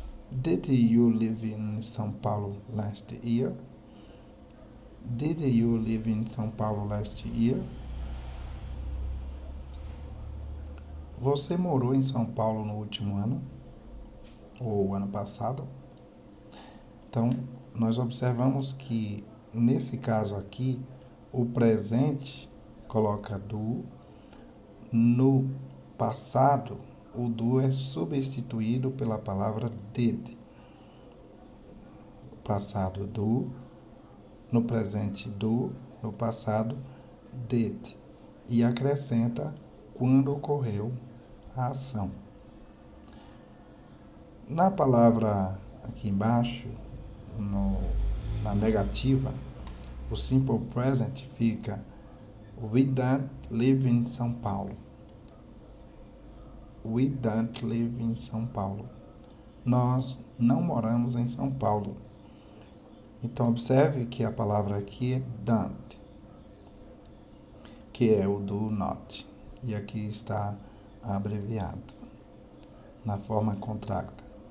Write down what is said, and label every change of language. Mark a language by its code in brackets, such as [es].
[en] Did you live in São Paulo last year? Did you live in São Paulo last year? [pt] Você morou em São Paulo no último ano? Ou ano passado? Então, nós observamos que, nesse caso aqui, o presente coloca do. No passado, o do é substituído pela palavra did. Passado do, no presente do, no passado did. E acrescenta quando ocorreu a ação. Na palavra aqui embaixo, na negativa, [en] o simple present fica we don't live in São Paulo. We don't live in São Paulo. [pt] Nós não moramos em São Paulo. Então, observe que a palavra aqui é don't, que é o do not. E aqui está abreviado, na forma contracta.